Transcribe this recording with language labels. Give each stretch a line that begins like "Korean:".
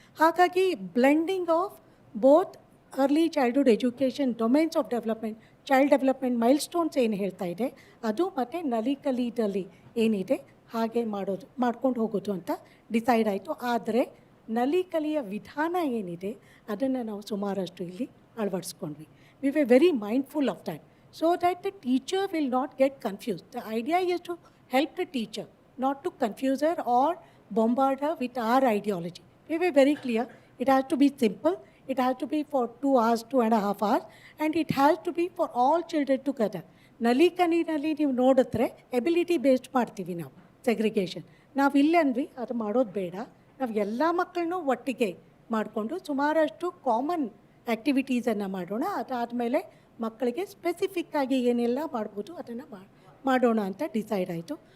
Kannada: ಹಾಗಾಗಿ
English: blending of both early childhood education domains of development, child development milestones
Kannada: ಏನು ಹೇಳ್ತಾ ಇದೆ ಅದು, ಮತ್ತು ನಲಿಕಲಿದಲ್ಲಿ ಏನಿದೆ ಹಾಗೆ ಮಾಡ್ಕೊಂಡು ಹೋಗೋದು ಅಂತ ಡಿಸೈಡ್ ಆಯಿತು. ಆದರೆ ನಲಿಕಲಿಯ ವಿಧಾನ ಏನಿದೆ ಅದನ್ನು ನಾವು ಸುಮಾರಷ್ಟು ಇಲ್ಲಿ ಅಳವಡಿಸ್ಕೊಂಡ್ವಿ.
English: We were very mindful of that, so that the teacher will not get confused. The idea is to help the teacher, not to confuse her or bombard her with our ideology. We were very clear, it has to be simple, it has to be for 2 hours, 2.5 hours, and it has to be for all children together.
Kannada: ನಲಿಕಲಿನಲ್ಲಿ ನೀವು ನೋಡಿದ್ರೆ ability based ಮಾಡ್ತೀವಿ ನಾವು segregation. ನಾವು ಇಲ್ಲಂದ್ವಿ ಅದು ಮಾಡೋದು ಬೇಡ, ನಾವು ಎಲ್ಲ ಮಕ್ಕಳನ್ನೂ ಒಟ್ಟಿಗೆ ಮಾಡಿಕೊಂಡು ಸುಮಾರಷ್ಟು ಕಾಮನ್ ಆ್ಯಕ್ಟಿವಿಟೀಸನ್ನು ಮಾಡೋಣ. ಅದಾದಮೇಲೆ ಮಕ್ಕಳಿಗೆ ಸ್ಪೆಸಿಫಿಕ್ಕಾಗಿ ಏನೆಲ್ಲ ಮಾಡ್ಬೋದು ಅದನ್ನು ಮಾಡೋಣ ಅಂತ ಡಿಸೈಡ್ ಆಯಿತು.